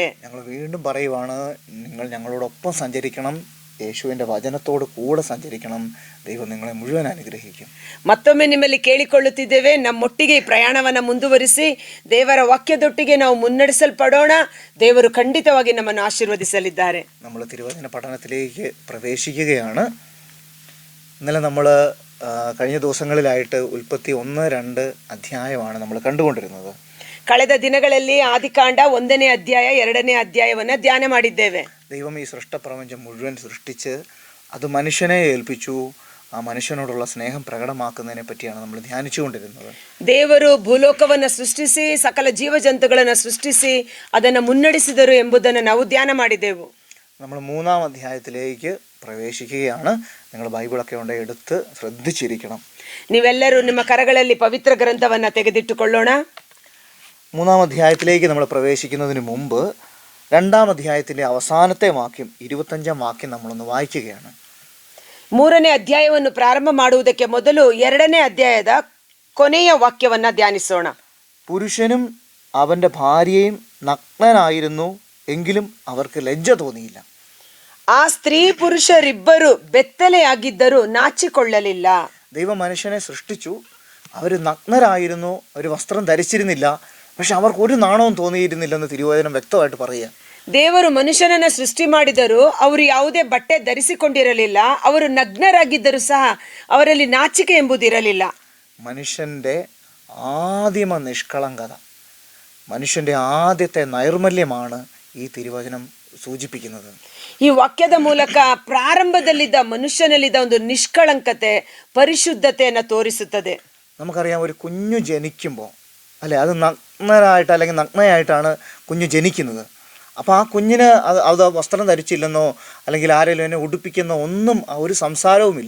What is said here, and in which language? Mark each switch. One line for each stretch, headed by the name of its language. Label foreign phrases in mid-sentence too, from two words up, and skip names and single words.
Malayalam: ഞങ്ങൾ വീണ്ടും പറയുവാണ്, നിങ്ങൾ ഞങ്ങളോടൊപ്പം സഞ്ചരിക്കണം, യേശുവിൻ്റെ വചനത്തോട് കൂടെ സഞ്ചരിക്കണം. ദൈവം നിങ്ങളെ മുഴുവൻ അനുഗ്രഹിക്കും.
Kannada: ಮತ್ತೊಮ್ಮೆ ನಿಮ್ಮಲ್ಲಿ ಕೇಳಿಕೊಳ್ಳುತ್ತಿದ್ದೇವೆ, ನಮ್ಮೊಟ್ಟಿಗೆ ಈ ಪ್ರಯಾಣವನ್ನು ಮುಂದುವರಿಸಿ ದೇವರ ವಾಕ್ಯದೊಟ್ಟಿಗೆ ನಾವು ಮುನ್ನಡೆಸಲ್ಪಡೋಣ. ದೇವರು ಖಂಡಿತವಾಗಿ ನಮ್ಮನ್ನು ಆಶೀರ್ವದಿಸಲಿದ್ದಾರೆ.
Malayalam: നമ്മൾ തിരുവചന പഠനത്തിലേക്ക് പ്രവേശിക്കുകയാണ്. ഇന്നലെ നമ്മൾ കഴിഞ്ഞ ദിവസങ്ങളിലായിട്ട് ഉൽപ്പത്തി 1-2 അധ്യായമാണ് നമ്മൾ കണ്ടുകൊണ്ടിരുന്നത്.
Kannada: ಕಳೆದ ದಿನಗಳಲ್ಲಿ ಆದಿಕಾಂಡ 1ನೇ ಅಧ್ಯಾಯ 2ನೇ ಅಧ್ಯಾಯವನ್ನು ಧ್ಯಾನ ಮಾಡಿದ್ದೇವೆ.
Malayalam: ദൈവം ഈ സൃഷ്ടപ്രപഞ്ചം മുഴുവൻ സൃഷ്ടിച്ച് അത് മനുഷ്യനെ ഏൽപ്പിച്ചു. ആ മനുഷ്യനോടുള്ള സ്നേഹം പ്രകടമാക്കുന്നതിനെ പറ്റിയാണ് നമ്മൾ ധ്യാനിച്ചുകൊണ്ടിരുന്നത്.
Kannada: ದೇವರು ಭೂಲೋಕವನ್ನು ಸೃಷ್ಟಿಸಿ ಸಕಲ ಜೀವಜಂತುಗಳನ್ನು ಸೃಷ್ಟಿಸಿ ಅದನ್ನು ಮುನ್ನಡೆಸಿದರು ಎಂಬುದನ್ನು ನಾವು ಧ್ಯಾನ ಮಾಡಿದೆವು.
Malayalam: നമ്മൾ 3-ാം അധ്യായത്തിലേക്ക് പ്രവേശിക്കുകയാണ്. നിങ്ങൾ ബൈബിളൊക്കെ ഉണ്ട്, എടുത്ത് ശ്രദ്ധിച്ചിരിക്കണം.
Kannada: ನೀವೆಲ್ಲರೂ ನಿಮ್ಮ ಕರಗಳಲ್ಲಿ ಪವಿತ್ರ ಗ್ರಂಥವನ್ನು ತೆಗೆದಿಟ್ಟುಕೊಳ್ಳೋಣ.
Malayalam: 3-ാം അധ്യായത്തിലേക്ക് നമ്മൾ പ്രവേശിക്കുന്നതിന് മുമ്പ് 2-ാം അധ്യായത്തിൻ്റെ അവസാനത്തെ വാക്യം 25-ാം വാക്യം നമ്മളൊന്ന് വായിക്കുകയാണ്.
Kannada: 3ನೇ ಅಧ್ಯಾಯವನ್ನು ಪ್ರಾರಂಭ ಮಾಡುವುದಕ್ಕೆ ಮೊದಲು 2ನೇ ಅಧ್ಯಾಯದ ಕೊನೆಯ ವಾಕ್ಯವನ್ನು ಧ್ಯಾನಿಸೋಣ.
Malayalam: പുരുഷനും അവൻ്റെ ഭാര്യയും നഗ്നനായിരുന്നു, എങ്കിലും അവർക്ക് ലജ്ജ തോന്നിയില്ല.
Kannada: ಆ ಸ್ತ್ರೀ ಪುರುಷರಿಬ್ಬರು ಬೆತ್ತಲೆಯಾಗಿದ್ದರೂ ನಾಚಿಕೊಳ್ಳಲಿಲ್ಲ.
Malayalam: ദൈവം മനുഷ്യനെ സൃഷ്ടിച്ചു, അവർ നഗ്നരായിരുന്നു, അവർ വസ്ത്രം ധരിച്ചിരുന്നില്ല, പക്ഷെ അവർക്ക് ഒരു നാണവും തോന്നിയിരുന്നില്ലെന്ന് തിരുവചനം വ്യക്തമായിട്ട് പറയുക.
Kannada: ದೇವರು ಮನುಷ್ಯನನ್ನ ಸೃಷ್ಟಿ ಮಾಡಿದರು, ಅವರು ಯಾವುದೇ ಬಟ್ಟೆ ಧರಿಸಿಕೊಂಡಿರಲಿಲ್ಲ, ಅವರು ನಗ್ನರಾಗಿದ್ದರೂ ಸಹ ಅವರಲ್ಲಿ ನಾಚಿಕೆ ಎಂಬುದಿರಲಿಲ್ಲ.
Malayalam: മനുഷ്യൻ്റെ ആദിമ നിഷ്കളങ്കത, മനുഷ്യൻ്റെ ആദ്യത്തെ നൈർമല്യമാണ് ഈ തിരുവചനം സൂചിപ്പിക്കുന്നത്.
Kannada: ಈ ವಾಕ್ಯದ ಮೂಲಕ ಪ್ರಾರಂಭದಲ್ಲಿದ್ದ ಮನುಷ್ಯನಲ್ಲಿದ್ದ ಒಂದು ನಿಷ್ಕಳಂಕತೆ, ಪರಿಶುದ್ಧತೆಯನ್ನು ತೋರಿಸುತ್ತದೆ.
Malayalam: നമുക്കറിയാം, ഒരു കുഞ്ഞു ജനിക്കുമ്പോൾ അല്ലെ, അത് നഗ്നരായിട്ട് അല്ലെങ്കിൽ നഗ്നയായിട്ടാണ് കുഞ്ഞ് ജനിക്കുന്നത്. അപ്പോൾ ആ കുഞ്ഞിന് അത് വസ്ത്രം ധരിച്ചില്ലെന്നോ അല്ലെങ്കിൽ ആരെങ്കിലും എന്നെ ഉടുപ്പിക്കുന്നോ ഒന്നും ഒരു സംസാരവുമില്ല.